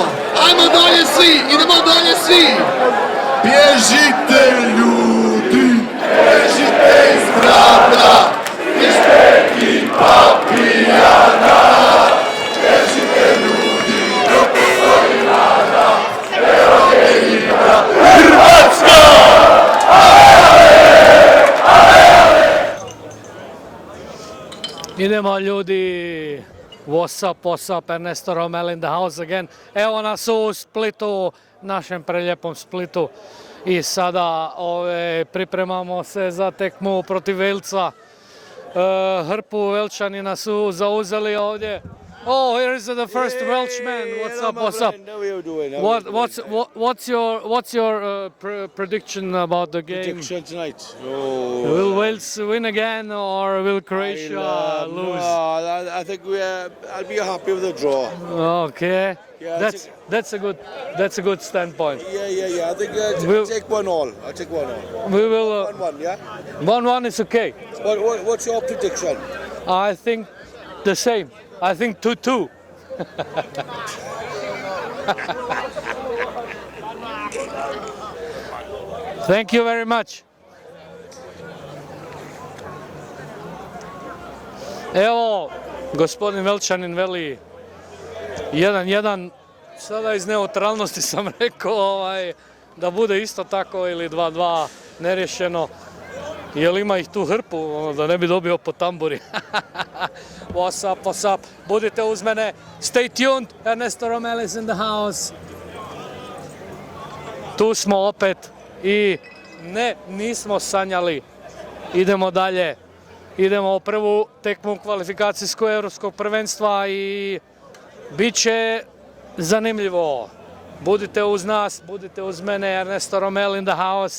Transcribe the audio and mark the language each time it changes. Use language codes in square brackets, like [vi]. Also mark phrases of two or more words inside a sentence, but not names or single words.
[hr] Ajmo dolje svi, idemo dolje svi. Bježite ljudi, bježite iz grada, ište ekipa pijana. Bježite ljudi, dok postoji nada, evo je igra Hrvatska! Idemo ljudi, [en] what's up, Ernesto Romél in the house again. [hr] Evo nas u Splitu, našem preljepom Splitu. I sada pripremamo se za tekmu protiv Velca. Hrpu Velčanina su zauzeli ovdje. [en] Oh, here is the first Welshman. What's up? What's your prediction about the game? Prediction tonight. Will Wales win again or will Croatia lose? No, I think I'll be happy with the draw. Okay, Yeah, that's a good standpoint. Yeah. I think I'll take 1-1. I'll take 1-1. We will. 1-1, yeah. 1-1 is okay. What's your prediction? I think the same. I think 2-2. Thank you very much. [hr] Evo, gospodin Velčanin veli 1-1. Sada iz neutralnosti sam rekao da bude isto tako ili 2-2 nerješeno. Jel ima ih tu hrpu, da ne bi dobio po tamburi. [en] What's up, [hr] budite uz mene. [en] Stay tuned, Ernesto Romél is in the house. [hr] Tu smo opet i nismo sanjali. Idemo dalje. Idemo u prvu tekmu kvalifikacijskog europskog prvenstva i bit će zanimljivo. Budite uz nas, budite uz mene, Ernesto Romél [en] in the house.